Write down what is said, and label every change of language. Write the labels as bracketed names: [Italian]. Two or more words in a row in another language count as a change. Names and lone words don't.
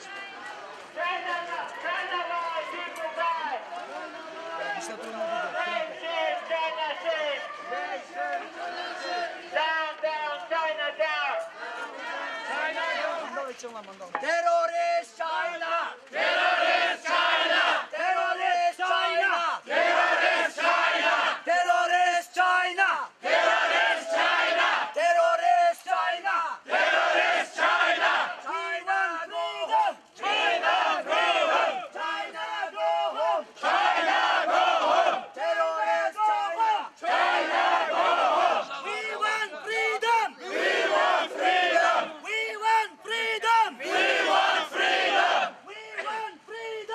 [Turkish] İşte durmadı. Terörist China! Terörist China! Terörist China! Terörist China! Terörist China! Terörist China! Terörist China! Terörist China! [English] China go home! China go home! China go home! China go home! Terörist China! China go home! We want freedom! We want freedom! We want freedom! We want freedom! We want freedom!